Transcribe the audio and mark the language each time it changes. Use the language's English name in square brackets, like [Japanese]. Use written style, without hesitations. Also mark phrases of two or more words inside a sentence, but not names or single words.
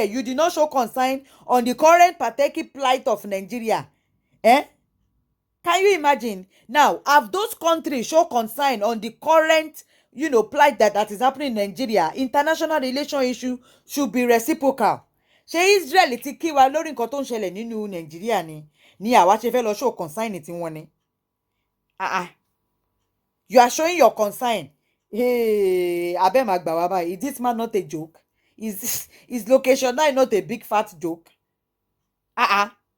[English] You did not show concern on the current pathetic plight of Nigeria. Can you imagine? Now, have those countries show concern on the current plight that is happening in Nigeria? International relation issue should be reciprocal. [Yoruba] Ṣé Israel ti kí wa lórí nǹkan tó ń ṣẹlẹ̀ nínú Nigeria ni àwa ṣe fẹ́ lọ [English] show concern [Yoruba] tí wọ́n ní? [English] You are showing your concern. [Yoruba] Abẹ́ máa gbà wá báyìí. [English] Is this man not a joke? Is location 9 not a big fat joke?